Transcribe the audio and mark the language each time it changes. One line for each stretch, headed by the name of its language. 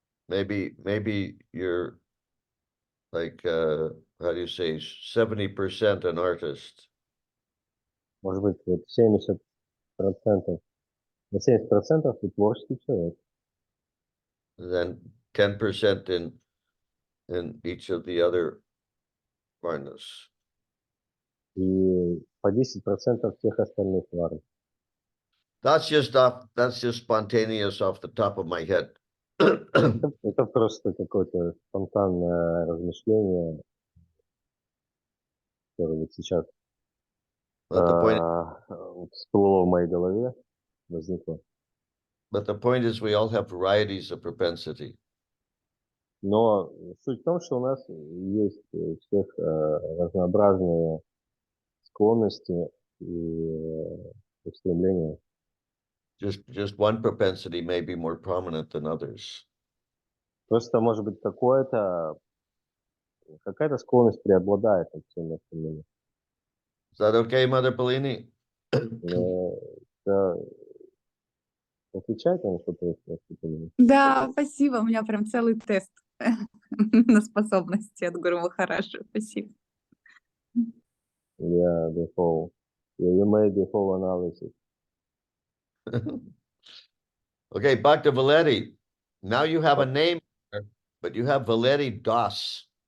English: Maybe you're like how do you say 70% an artist.
Russian: Может быть, вот 70% 70%. На 70% ты творческий человек.
English: Then 10% in each of the other varnas.
Russian: И по 10% всех остальных варн.
English: That's just spontaneous off the top of my head.
Russian: Это просто какое-то спонтанное размышление, которое вот сейчас
English: But the point,
Russian: всплыло в моей голове, возникло.
English: but the point is we all have varieties of propensity.
Russian: Но суть в том, что у нас есть у всех разнообразные склонности и устремления.
English: Just one propensity may be more prominent than others.
Russian: Просто, может быть, какая-то склонность преобладает над всеми остальными.
English: Is that okay, Mother Polini?
Russian: Это отвечает на что-то? Да, спасибо. У меня прям целый тест на способности от Гуру Махараджа. Спасибо.
English: Yeah, you made the whole analysis. Okay, Bhakta Valeri. Now you have a name, but you have Valeri Das.